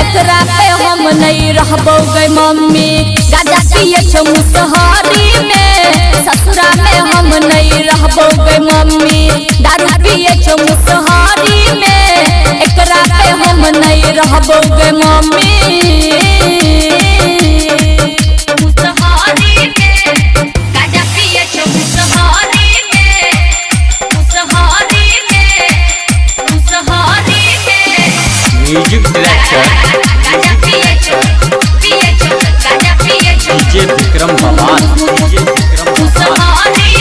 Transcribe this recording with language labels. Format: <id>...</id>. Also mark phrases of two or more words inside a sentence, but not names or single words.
<mai>एकरा पे हम नहीं रहबो गे मम्मी गाजा पिए छो मुसहरी में। ससुरा में हम नहीं रहबो गे मम्मी दारू पिए छो मुसहरी में। एकरा पे हम नहीं रहबो गे मम्मी। मुसहरी में गाजा पिए छो मुसहरी में। मुसहरी में। मुसहरी में</mai> <en>Music director DJ Vikram Bhagwan DJ Vikram Bhagwan.</en>